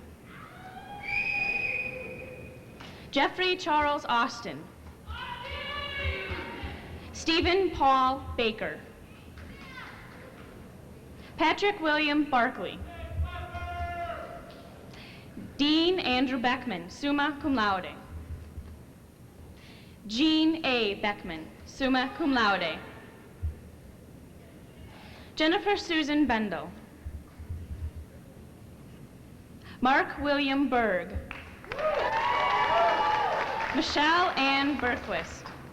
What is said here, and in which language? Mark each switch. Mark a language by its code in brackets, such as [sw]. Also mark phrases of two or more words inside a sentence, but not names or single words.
[en] Jeffrey Charles Austin. Stephen Paul Baker. Patrick William Barkley. Dean Andrew Beckman, [la] summa cum laude. [en] Jean A. Beckman, [la] summa cum laude. [en] Jennifer Susan Bendel. Mark William Berg. Michelle Ann Berquist.